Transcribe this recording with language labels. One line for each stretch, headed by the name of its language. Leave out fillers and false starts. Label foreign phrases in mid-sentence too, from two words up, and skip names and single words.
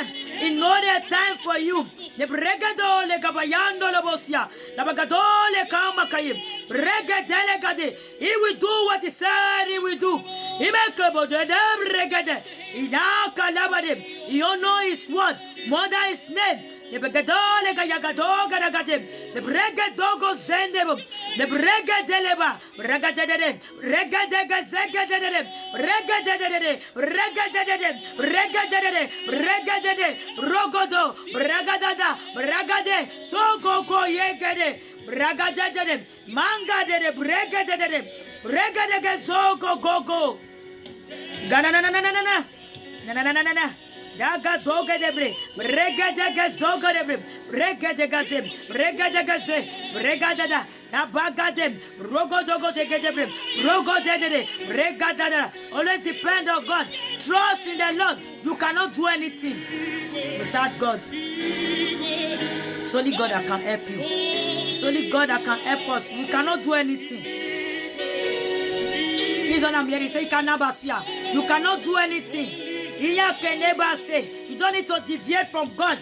English: He knows the time for you. He will do what he said he will do. He don't know his word more than his name. The brega dogo zendebo, the brega deleba, brega de brega de brega de rogodo, brega de so go yegede, brega de manga de brega de so go. Na. Daga zoga de bre, brega de zoga de bre, brega de gaze, brega da, na baga dem, rogo dogo de bre, rogo de, brega da. Always depend on God. Trust in the Lord. You cannot do anything without God. It's only God that can help you. It's only God that can help us. We cannot do anything. This is what I'm hearing. Say, you cannot do anything. You don't need to deviate from God.